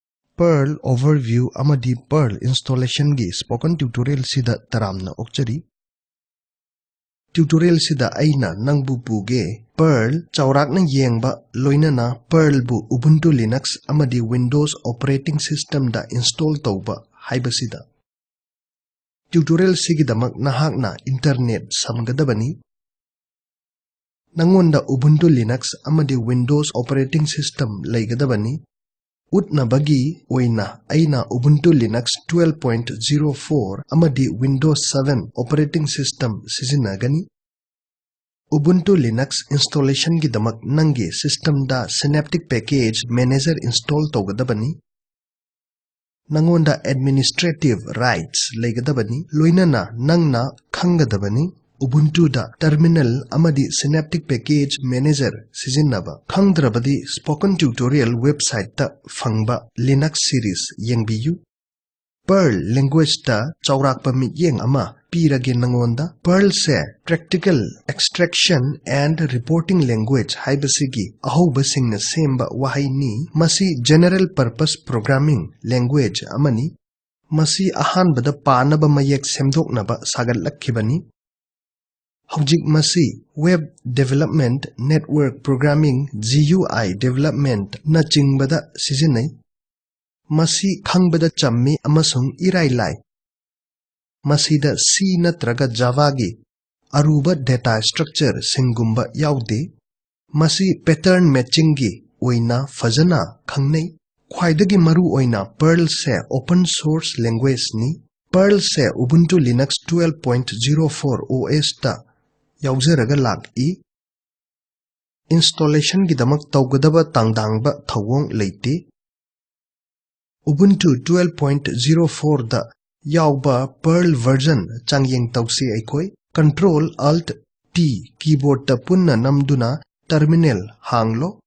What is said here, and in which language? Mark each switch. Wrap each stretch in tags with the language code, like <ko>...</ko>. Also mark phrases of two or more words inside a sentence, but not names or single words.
<mni>PERL overview amadi PERL installation gi</mni> <en>spoken tutorial</en> <mni>sida taramna okchari. Tutorial sida aina nangbu puge PERL chawrakna yengba loinana PERL bu ubuntu-linux amadi Windows</mni> <en>operating system</en> <mni>da install tauba haibasida. Tutorial sigidamak nahakna internet samgadabani. Nangonda ubuntu-linux amadi Windows</mni> <en>operating system</en> <mni>laigadabani. Utna bagi oina aina ubuntu-linux 12.04 amadi Windows 7</mni> <en>operating system</en> <mni>sizinagani. Ubuntu-linux installation gidamak nangi system da</mni> <en>synaptic package manager</en> <mni>install tawgadabani. Nangonda</mni> <en>administrative rights</en> <mni>laigadabani. Loinana nangna khangadabani. Ubuntu da terminal amadi</mni> <en>synaptic package manager</en> <mni>sizinaba. Khangdrabadi</mni> <en>spoken tutorial website</en> <mni>ta fangba</mni> <en>Linux series</en> <mni>yengbiyu. PERL language ta chawrakpa mityeng ama pirage nangonda. PERL se</mni> <en>practical extraction and reporting language</en> <mni>haibasigi ahoba singna semba wahai ni. Masi</mni> <en>general purpose programming language</en> <mni>amani. Masi ahanbada panaba mayek semdoknaba sagalakkibani. Hojik masi</mni> <en>web development network programming GUI development</en> <mni>na chingbada sizinai. Masi khangbada chammi amasung irai lai. Masida C natraga Java gi aruba</mni> <en>data structure</en> <mni>singumba yaude. Masi</mni> <en>pattern matching</en> <mni>gi oina fajana khangnai. Khwaidagi maru oina PERL se</mni> <en>open source language</en> <mni>ni. PERL se Ubuntu Linux 12.04 OS ta yauzaraga lak-i. Installation gidamak tawgadaba tangdangba thawong leite. Ubuntu 12.04 da yauba PERL version changyeng tawsi aikoi.</mni> <en>Ctrl-Alt-T keyboard</en> <mni>ta punna namduna terminal hanglo.</mni>